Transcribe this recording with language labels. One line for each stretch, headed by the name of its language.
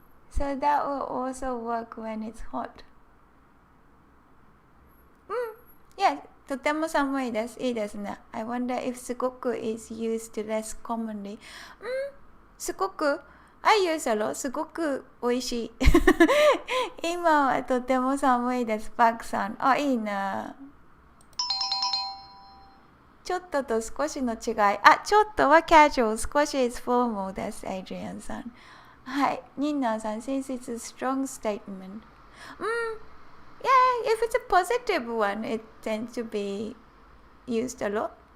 English: So that will also work when it's hot.
Japanese: Yeah, とても寒いです。いいですね。
English: I wonder if すごく is used less commonly.
Japanese: すごく
English: I use a lot.
Japanese: すごく美味しい。今はとても寒いです。バックさん。いいな。ちょっとと少しの違い。ちょっとは casual。少し is formal です。エイジリアンさん。はい。ニンナーさん。
English: Since it's a strong statement. Yeah, if it's a positive one, it tends to be used a lot.